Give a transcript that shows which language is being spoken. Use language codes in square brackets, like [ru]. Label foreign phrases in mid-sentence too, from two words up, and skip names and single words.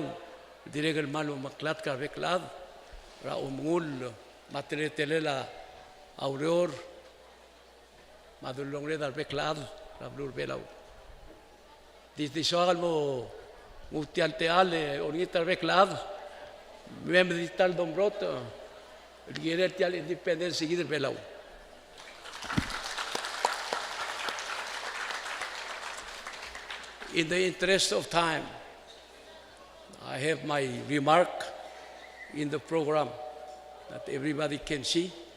[pau] Diregal malu maklat ka beklad. Ra umngul matretelela aureor. Madulong redal beklad. Ra blur belau. Di soal mo mutial teale oriental beklad. Mem di tal dombrot. El tial independence seguida belau. [en] In the interest of time, I have my remark in the program that everybody can see.